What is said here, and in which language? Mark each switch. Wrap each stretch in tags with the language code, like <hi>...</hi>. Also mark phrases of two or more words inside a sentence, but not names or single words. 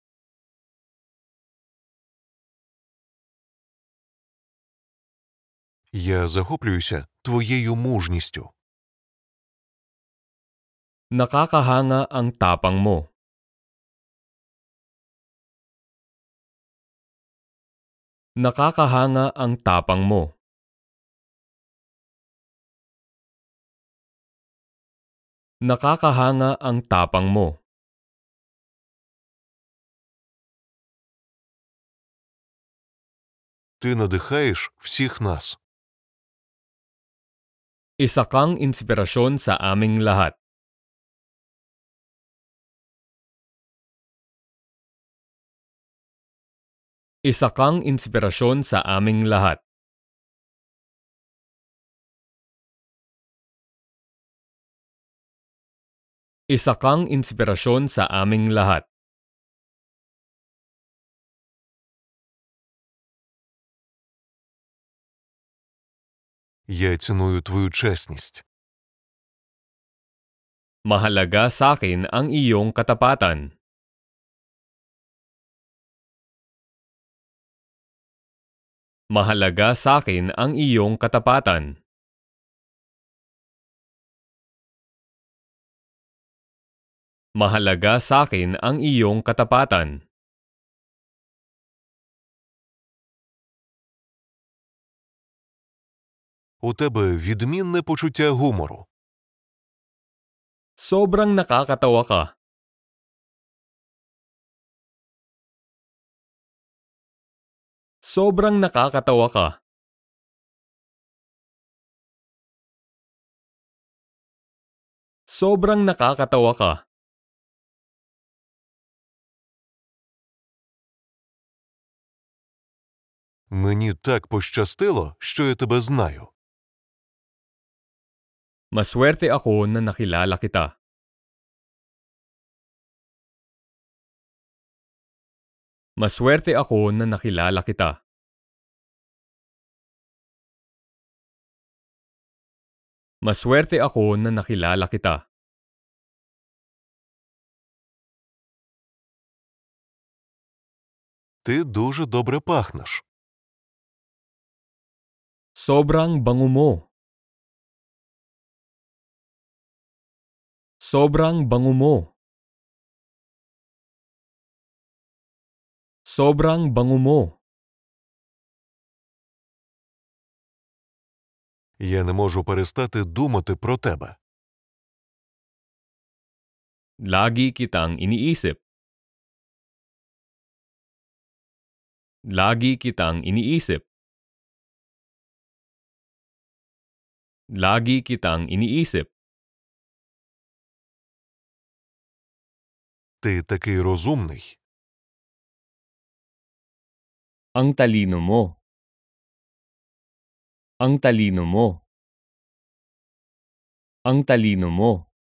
<uk>Я захоплююся твоєю мужністю.</uk> <tl>Nakakahanga ang tapang mo. Nakakahanga ang tapang mo. Nakakahanga ang tapang mo.</tl> <uk>Ти надихаєш всіх нас.</uk> <tl>Isa kang inspirasyon sa aming lahat. Isa kang inspirasyon sa aming lahat. Isa kang inspirasyon sa aming lahat.</tl> <uk>Я ціную твою чесність.</uk> <tl>Mahalaga sa akin ang iyong katapatan. Mahalaga sa akin ang iyong katapatan. Mahalaga sa akin ang iyong katapatan.</tl> <uk>У тебе відмінне почуття гумору.</uk> <tl>Sobrang nakakatawa ka. Sobrang nakakatawa ka. Sobrang nakakatawa ka.</tl> <uk>Мені так пощастило, що я тебе знаю.</uk> <tl>Maswerte ako na nakilala kita. Maswerte ako na nakilala kita. Maswerte ako na nakilala kita.</tl> <uk>Ти дуже добре пахнеш.</uk> <tl>Sobrang bango mo. Sobrang bango mo. Sobrang bango mo.</tl> <uk>Я не можу перестати думати про тебе.</uk> <tl>Lagi kitang iniisip. Lagi kitang iniisip. Lagi kitang iniisip.</tl> <uk>Ти такий розумний.</uk> <tl>Ang talino mo. Ang talino mo. Ang talino mo.</tl>